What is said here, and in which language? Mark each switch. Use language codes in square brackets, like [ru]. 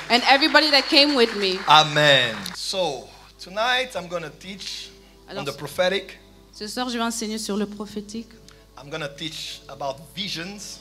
[en] And everybody that came with me. Amen. So, tonight I'm going to teach on [fr] Alors, [en] the prophetic. [fr] ce soir, je vais enseigner sur le prophétique. [en] I'm going to teach about visions.